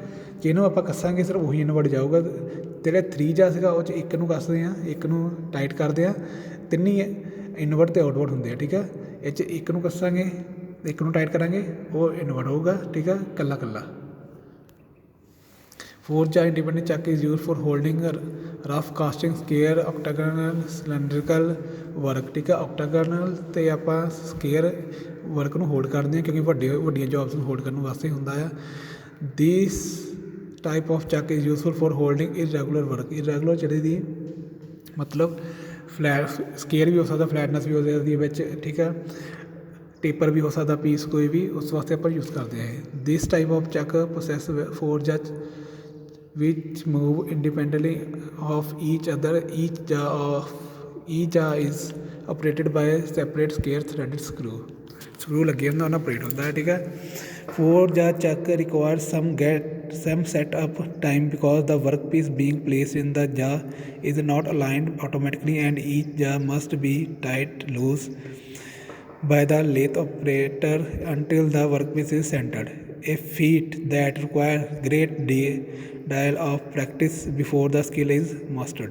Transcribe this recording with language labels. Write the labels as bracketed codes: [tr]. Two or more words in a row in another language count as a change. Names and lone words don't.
[pa] ਜਿਹਨੂੰ ਆਪਾਂ ਕੱਸਾਂਗੇ ਸਿਰਫ ਉਹੀ ਇਨਵਰਟ ਜਾਊਗਾ। ਜਿਹੜਾ 3 ਜਾਂ ਸੀਗਾ ਉਹ 'ਚ ਇੱਕ ਨੂੰ ਕੱਸਦੇ ਹਾਂ, ਇੱਕ ਨੂੰ ਟਾਈਟ ਕਰਦੇ ਹਾਂ, ਤਿੰਨੀ ਇਨਵਰਟ ਅਤੇ ਆਊਟਵਰਡ ਹੁੰਦੇ ਆ, ਠੀਕ ਹੈ। ਇਹ 'ਚ ਇੱਕ ਨੂੰ ਕੱਸਾਂਗੇ, ਇੱਕ ਨੂੰ ਟਾਈਟ ਕਰਾਂਗੇ, ਉਹ ਇਨਵਰਟ ਹੋਊਗਾ, ਠੀਕ ਹੈ, ਇਕੱਲਾ। [en] 4 jaw independent chuck is used for holding rough casting, scale, octagonal, cylindrical work, [pa] ਠੀਕ ਹੈ। octagonal ਅਤੇ ਆਪਾਂ [en] square work [pa] ਨੂੰ ਹੋਲਡ ਕਰਦੇ ਹਾਂ, ਕਿਉਂਕਿ ਵੱਡੀਆਂ ਜੋਬਸ ਨੂੰ ਹੋਲਡ ਕਰਨ ਵਾਸਤੇ ਹੁੰਦਾ ਆ। [en] This type of chuck is useful for holding irregular work. [pa] ਇਰੈਗੂਲਰ ਜਿਹੜੇ ਦੀ ਮਤਲਬ ਸਕੇਅਰ ਵੀ ਹੋ ਸਕਦਾ, ਫਲੈਟਨੈਸ ਵੀ ਹੋ ਸਕਦੀ ਹੈ ਵਿੱਚ, ਠੀਕ ਹੈ। ਟੇਪਰ ਵੀ ਹੋ ਸਕਦਾ ਪੀਸ ਕੋਈ ਵੀ, ਉਸ ਵਾਸਤੇ ਆਪਾਂ ਯੂਜ਼ ਕਰਦੇ ਹਾਂ। [en] This type of chuck process 4 jaw which move independently of each other. Each jaw is operated by a separate scale threaded screw [pa] ਲੱਗੇ ਹੁੰਦਾ, ਉਹਨਾਂ ਆਪਰੇਟ ਹੁੰਦਾ ਹੈ, ਠੀਕ ਹੈ। [en] 4 jaw chuck requires some set up time because the workpiece being placed in the jaw is not aligned automatically and each jaw must be tied loose by the lathe operator until the workpiece is centered, a feat that requires great deal of practice before the skill is mastered.